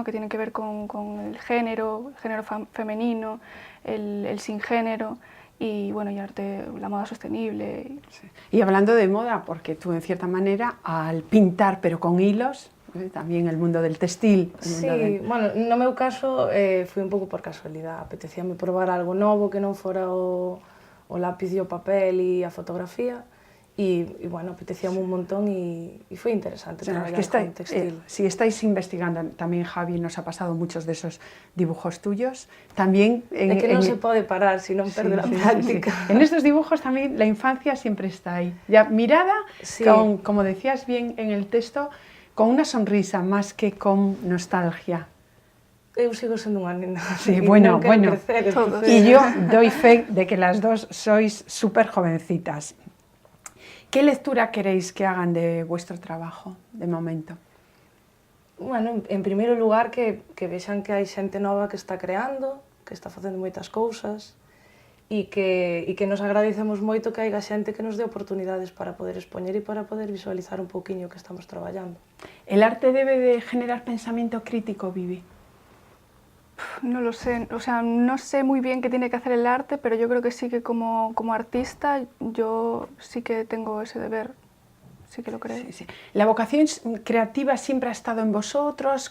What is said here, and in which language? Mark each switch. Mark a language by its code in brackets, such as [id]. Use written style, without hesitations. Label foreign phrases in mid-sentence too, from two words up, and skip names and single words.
[es] Que tienen que ver con el género femenino, el sin género y bueno, y arte, la moda sostenible. Sí. Y hablando de moda, porque tú en cierta manera al pintar pero con hilos, tamén el mundo del textil. Sí, bueno, [gl] no meu caso foi un pouco por casualidade, apetecíame probar algo novo que non fora o lápiz e o papel e a fotografía e bueno, apetecíame un montón e foi interesante traballar con textil. [es] Si estáis investigando, tamén Javi nos ha pasado muchos de esos dibujos tuyos, también... [gl] É que non se pode parar, si non perde [es] la práctica. Sí. En estos dibujos también la infancia siempre está ahí, ya mirada, con, como decías bien en el texto, con una sonrisa más que con nostalgia. [gl] Eu sigo sendo unha nena. [es] Sí, bueno, bueno. Crecer, y yo doy fe de que las dos sois súper jovencitas. ¿Qué lectura queréis que hagan de vuestro trabajo, de momento? Bueno, [gl] en primeiro lugar, que vexan que hai xente nova que está creando, que está facendo moitas cousas, e que nos agradecemos moito que haiga xente que nos dé oportunidades para poder expoñer e para poder visualizar un pouquiño o que estamos traballando. [es] ¿El arte debe de generar pensamiento crítico, Vivi? No lo sé, o sea, no sé muy bien qué tiene que hacer el arte, pero yo creo que sí que como artista yo sí que tengo ese deber, sí que lo creo. Sí, sí. ¿La vocación creativa siempre ha estado en vosotros?